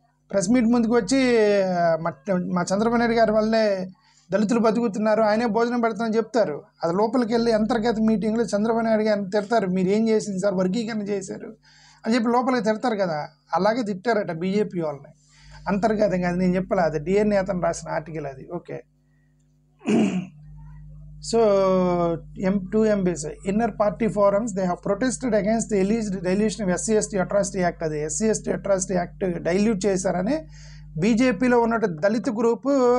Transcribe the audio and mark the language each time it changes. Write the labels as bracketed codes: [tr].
[te] Press meet ముందుకు వచ్చి మా చంద్రబాబు నాయుడు గారి వల్లే దళితులు బతుకుతున్నారు, ఆయనే భోజనం పెడతానని చెప్తారు. అది లోపలికి వెళ్ళి అంతర్గత మీటింగ్లో చంద్రబాబు నాయుడు గారిని తిడతారు, మీరు ఏం చేసింది సార్, వర్గీకరణ చేశారు అని చెప్పి లోపలికి తిడతారు కదా. అలాగే తిట్టారట బీజేపీ వాళ్ళని అంతర్గతంగా. అది నేను చెప్పలే, అది డిఎన్ఏ అతను రాసిన ఆర్టికల్ అది. [en] Okay, so two MPs inner party forums they have protested against the alleged dilution of SC/ST atrocity act. [te] అది SC/ST atrocity act డైల్యూట్ చేశారని బీజేపీలో ఉన్న దళిత గ్రూపు